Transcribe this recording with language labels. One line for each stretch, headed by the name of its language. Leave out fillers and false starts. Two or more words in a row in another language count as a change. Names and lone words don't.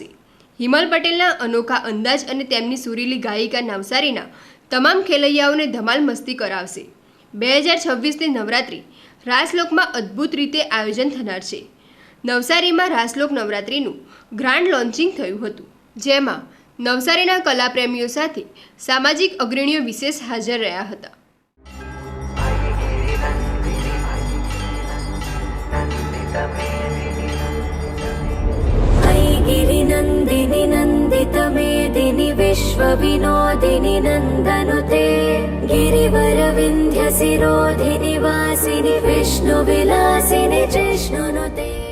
Gujarati: હિમલ પટેલના અનોખા અંદાજ અને તેમની સુરીલી ગાયિકા નવસારીના તમામ ખેલૈયાઓને ધમાલ મસ્તી કરાવશે. 2026ની નવરાત્રિ રાસલોકમાં અદ્ભુત રીતે આયોજન થનાર છે. નવસારીમાં રાસલોક નવરાત્રિનું ગ્રાન્ડ લોન્ચિંગ થયું હતું, જેમાં નવસારીના કલાપ્રેમીઓ સાથે સામાજિક અગ્રણીઓ વિશેષ હાજર રહ્યા હતા.
Sanskrit: गिरिनन्दिनि नन्दितमेदिनि विश्वविनोदिनि नन्दनुते गिरिवरविन्ध्यशिरोधिनि वासिनि विष्णुविलासिनि जिष्णुनुते.